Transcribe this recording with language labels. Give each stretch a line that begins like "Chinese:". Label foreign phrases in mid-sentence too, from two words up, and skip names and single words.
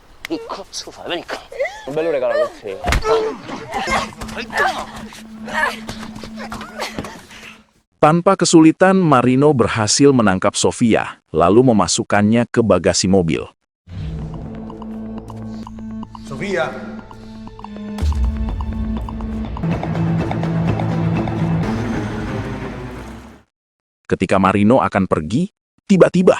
Italian: Che cazzo fai? Vieni qua. Un bello regalo per te.
Indonesian: Tanpa kesulitan, Marino berhasil menangkap Sofia, lalu memasukkannya ke bagasi mobil. Sofia! Ketika Marino akan pergi, tiba-tiba.